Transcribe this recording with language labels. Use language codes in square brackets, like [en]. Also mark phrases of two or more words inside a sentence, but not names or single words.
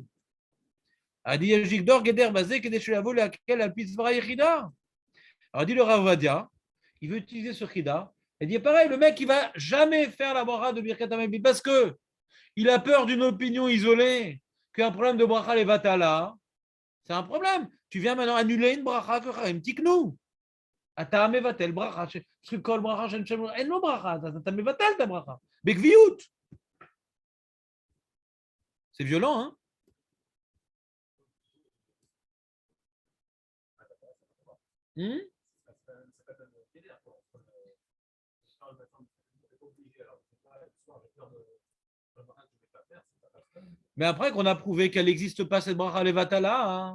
[fr] Alors, dit le Ravadia, il veut utiliser ce Chida. Il dit pareil, le mec, il ne va jamais faire la bracha de [he] ברכת המפיל [fr] parce qu'il a peur d'une opinion isolée, qu'un problème de [he] ברכה לבטלה, [fr] c'est un problème. Tu viens maintenant annuler une bracha que [he] חיים תיקנו. אתה מבטל ברכה, שכל ברכה של שם, אין לו ברכה, אתה מבטל את הברכה, בקביעות. [fr] C'est violent, hein? Mais après qu'on a prouvé qu'elle n'existe pas, cette [he] ברכה לבטלה, [fr] hein?